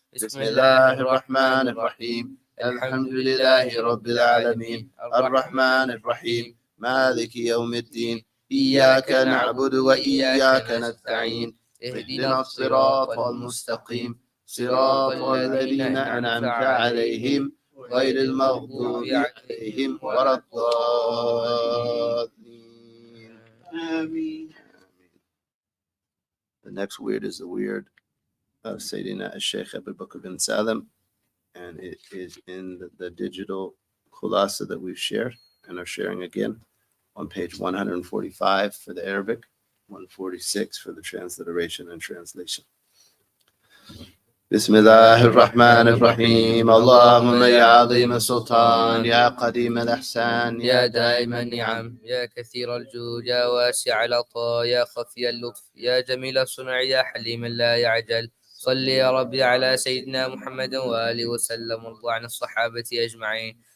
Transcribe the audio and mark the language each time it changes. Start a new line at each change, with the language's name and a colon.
Arabic: بسم الله الرحمن الرحيم. الحمد لله رب العالمين الرحمن الرحيم مالك يوم الدين إياك نعبد وإياك نستعين اهدنا الصراط المستقيم صراط الذين أنعمت عليهم غير المغضوب عليهم ولا الضالين. آمين.
English: The next word is the word of Sayyidina al-Shaykh Abu Bakr bin Salim, and it is in the digital khulasa that we've shared and are sharing again on page 145 for the Arabic, 146 for the transliteration and translation.
Arabic: بسم الله الرحمن الرحيم. اللهم يا عظيم السلطان يا قديم الإحسان يا دائم النعم يا كثير الجود يا واسع العطاء يا خفي اللطف يا جميل الصنع يا حليم لا يعجل صل يا ربي على سيدنا محمد وآله وسلم وارض عن الصحابة أجمعين.